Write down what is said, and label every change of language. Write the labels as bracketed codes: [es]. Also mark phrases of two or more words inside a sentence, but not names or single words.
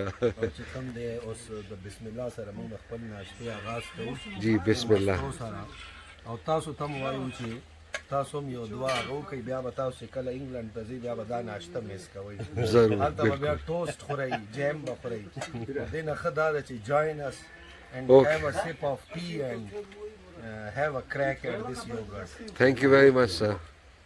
[ps] او چې کم دی اوس د بسم الله سره مونږ خپل ناشتې آغاز کوو جی بسم الله سره او تاسو ته مو وایو چې تاسو هم یو دعا وکړئ بیا به تاسو چې کله انګلند ته ځئ بیا به دا ناشته میس کوئ ضرور هلته به بیا ټوسټ خورئ جیم به خورئ دې نه ښه دا ده چې [en] join us and Okay. have a sip of tea and have a crack at this yogurt. Thank you very much, sir.